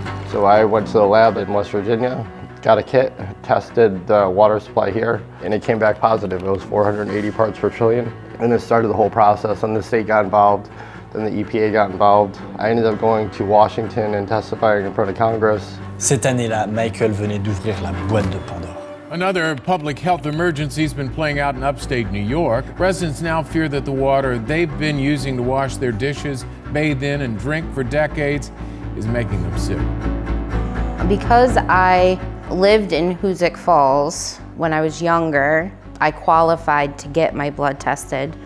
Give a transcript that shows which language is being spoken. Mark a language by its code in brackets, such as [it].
[en] So I went to the lab in West Virginia, got a kit, tested the water supply here, and it came back positive. It was 480 parts per trillion. And it started the whole process, and the state got involved, then the EPA got involved. I ended up going to Washington and testifying in front of Congress. [fr] Cette année-là, Michael venait d'ouvrir la boîte de Pandore. [en] Another public health emergency has been playing out in upstate New York. Residents now fear that the water they've been using to wash their dishes, bathe in, and drink for decades is making them sick. Because I lived in Hoosick Falls when I was younger, I qualified to get my blood tested.